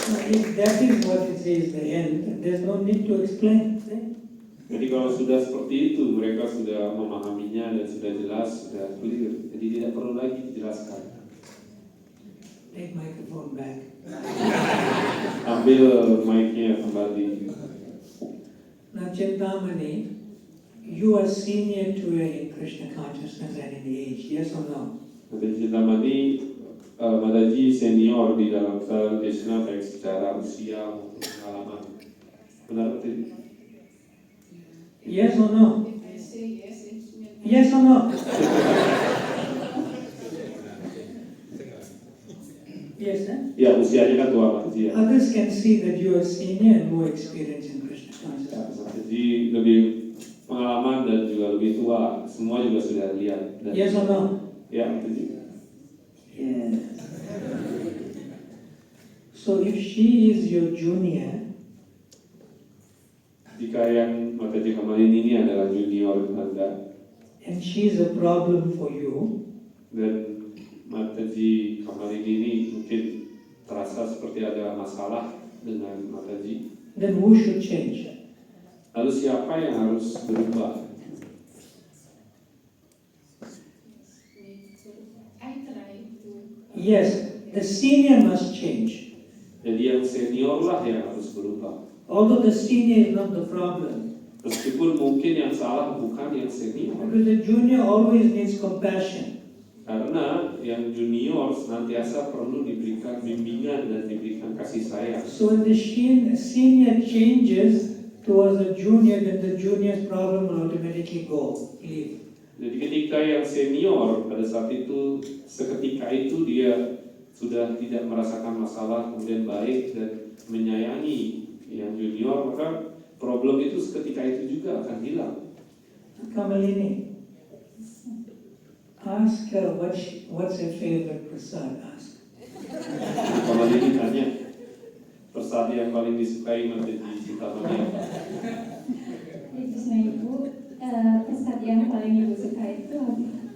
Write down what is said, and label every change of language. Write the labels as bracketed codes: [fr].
[en] If that is what it says the end, there's no need to explain. Right? [id] jadi kalau sudah seperti itu, mereka sudah memahaminya dan sudah jelas, sudah clear. Jadi tidak perlu lagi dijelaskan. [en] Take microphone back. [id] Ambil mic-nya kembali. [en] Now, Chintamani, you are senior to her in Krishna consciousness and in age, yes or no? [id] Nanti Cintamani, Mataji senior di dalam Krishna baik secara usia maupun pengalaman. Benar betul? [en] Yes or no? Yes or no? Yes, eh? [id] Ya, usianya kan tua Mataji ya. [en] Others can see that you are senior and more experienced in Krishna consciousness. [id] Jadi lebih pengalaman dan juga lebih tua, semua juga sudah lihat. Dan [en] Yes or no? [id] ya, Mataji. [en] Yes. So if she is your junior, [id] Jika yang Mataji Kamalini ini adalah junior Anda [en] and she is a problem for you, [id] dan Mataji Kamalini ini mungkin terasa seperti ada masalah dengan Mataji, [en] then who should change? [id] lalu siapa yang harus berubah? [en] I try to. Yes, the senior must change. [id] Jadi yang senior lah yang harus berubah. [en] Although the senior is not the problem. [id] Meskipun mungkin yang salah bukan yang senior, [en] Because the junior always needs compassion. [id] karena yang junior senantiasa perlu diberikan bimbingan dan diberikan kasih sayang. [en] So when the senior changes towards the junior, then the junior's problem will automatically go, leave. [id] Jadi ketika yang senior pada saat itu, seketika itu dia sudah tidak merasakan masalah, kemudian baik dan menyayangi yang junior, maka problem itu seketika itu juga akan hilang. [en] Kamalini, ask her what's her favorite prasad. Ask. [id] Kalau ini tanya, prasad yang paling disukai Mataji Cintamani. Krishna Ibu, prasad yang paling Ibu suka itu apa?